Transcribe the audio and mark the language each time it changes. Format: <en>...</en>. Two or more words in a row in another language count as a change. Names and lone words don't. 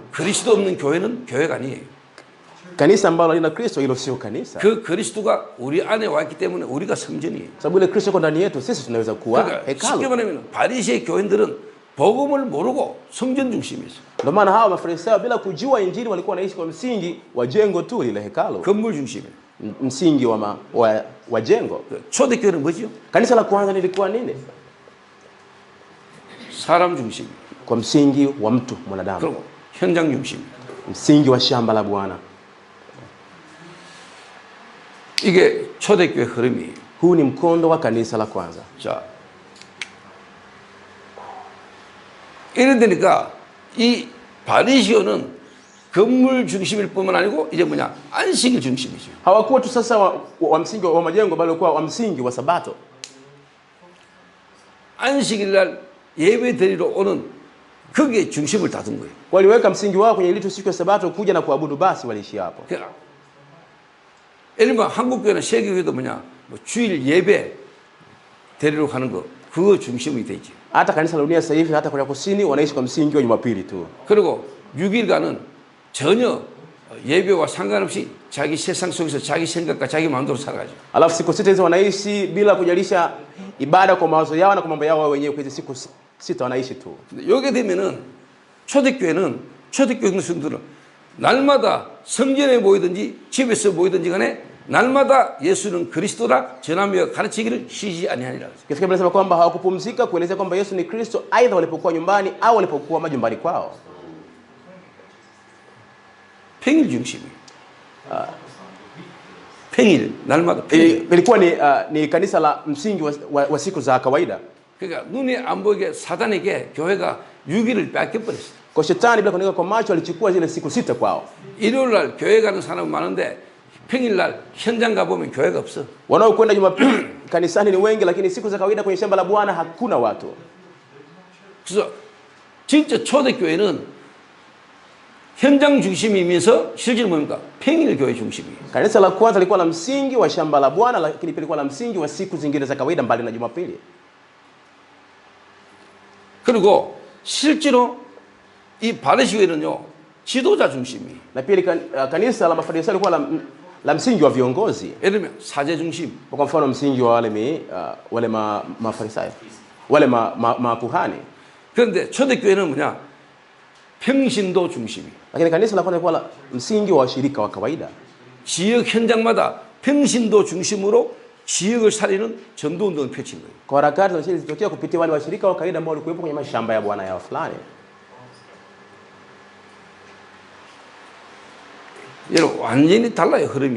<ko>그리스도 없는 교회는 교회가 아니에요.</ko> <sw>Kanisa ambalo halina Kristo hilo sio kanisa.</sw> <ko>그 그리스도가 우리 안에 와 있기 때문에 우리가 성전이에요.</ko> <sw>Sababu ile Kristo yuko ndani yetu, sisi tunaweza kuwa</sw> <ko>그러니까 쉽게</ko> <sw>hekalu.</sw> <ko>말하면 바리새의 교인들은 복음을 모르고 성전 중심이었어요.</ko> <sw>Ndio maana hawa Mafarisayo bila kujua injili walikuwa wanaishi kwa msingi wa jengo tu lile hekalu.</sw> <ko>건물 중심이에요.</ko> <sw>Msingi wa jengo.</sw> <ko>초대교회는 뭐죠?</ko> <sw>Kanisa la kwanza lilikuwa nini?</sw> <ko>사람 중심이에요.</ko> <sw>Kwa msingi wa mtu mwanadamu.</sw> <ko>그리고 현장 중심이에요.</ko> <sw>Msingi wa shamba la Bwana.</sw> <ko>이게 초대교회 흐름이에요.</ko> <sw>Huu ni mkondo wa kanisa la kwanza.</sw> <ko>자, 이래 되니까 이 바리새인은 건물 중심일 뿐만 아니고 이제 뭐냐 안식일 중심이죠.</ko> <sw>Hawakuwa tu sasa wa msingi wa majengo bali walikuwa wa msingi wa sabato.</sw> <ko>안식일 날 예배 드리러 오는 그게 중심을 닫은 거예요.</ko> <sw>Waliweka msingi wao kwenye ile siku ya sabato kuja na kuabudu, basi waliishia hapo.</sw> <ko>그러니까 예를 들면 한국 교회나 세계 교회도 뭐냐 뭐 주일 예배 드리러 가는 거 그거 중심이 되지.</ko> <sw>Hata kanisa la dunia sasa hivi hata Korea Kusini wanaishi kwa msingi wa Jumapili tu.</sw> <ko>그리고 6일간은 전혀 예배와 상관없이 자기 세상 속에서 자기 생각과 자기 마음대로 살아가죠.</ko> <sw>Alafu siku sita hizo wanaishi bila kujalisha ibada kwa mawazo yao na kwa mambo yao wenyewe. Kwa hizo siku sita wanaishi tu.</sw> <ko>근데 여기 되면은 초대교회 성도들은 날마다 성전에 모이든지 집에서 모이든지 간에 날마다 예수는 그리스도라 전하며 가르치기를 쉬지 아니하니라.</ko> <sw>Kisha Biblia inasema kwamba hawakupumzika kuelezea kwamba Yesu ni Kristo, aidha walipokuwa nyumbani au walipokuwa majumbani kwao.</sw> <ko>평일 중심이에요. 평일 날마다 평일.</ko> <sw>Ilikuwa ni kanisa la msingi wa siku za kawaida.</sw> <ko>그러니까 눈에 안 보이게 사단에게 교회가 6일을 뺏겨 버렸어요.</ko> <sw>Kwa shetani bila kuonekana kwa macho alichukua zile siku sita kwao.</sw> <ko>일요일 날 교회 가는 사람은 많은데 평일 날 현장 가 보면 교회가 없어.</ko> <sw>Wanaokwenda Jumapili kanisani ni wengi, lakini siku za kawaida kwenye shamba la Bwana hakuna watu.</sw> <ko>그래서 진짜 초대교회는 현장 중심이면서 실제로 뭡니까? 평일 교회 중심이에요.</ko> <sw>Kanisa la kwanza lilikuwa la msingi wa shamba la Bwana, lakini pia lilikuwa la msingi wa siku zingine za kawaida mbali na Jumapili.</sw> <ko>그리고 실제로 이 바리새인은요 지도자 중심이에요.</ko> <sw>Na pia kanisa la Mafarisayo lilikuwa la msingi wa viongozi.</sw> <ko>예를 들면 사제 중심.</ko> <sw>Kwa mfano msingi wa wale Mafarisayo, wale makuhani.</sw> <ko>그런데 초대교회는 뭐냐? 평신도 중심이에요.</ko> <sw>Lakini kanisa la kwanza lilikuwa la msingi wa washirika wa kawaida.</sw> <ko>지역 현장마다 평신도 중심으로 지역을 살리는 전도 운동을 펼친 거예요.</ko> <sw>Kwa harakati za injili zilitokea kupitia wale washirika wa kawaida ambao walikuwepo kwenye mashamba ya bwana yao fulani.</sw> <ko>여러분 완전히 달라요 흐름이.</ko>